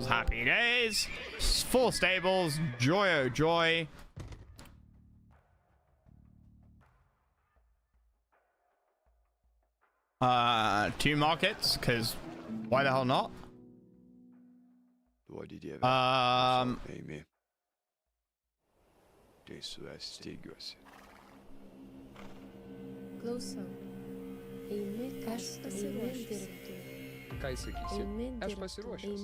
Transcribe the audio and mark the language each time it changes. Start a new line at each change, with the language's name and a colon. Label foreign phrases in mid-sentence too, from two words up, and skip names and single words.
English: Happy days. 4 stables. Joy, oh joy. Two markets, because why the hell not? Amy.
Lithuanian: Klausau. Eime, aš pasiruošusi. Ką sakysi? Eime Aš dirbti. pasiruošęs.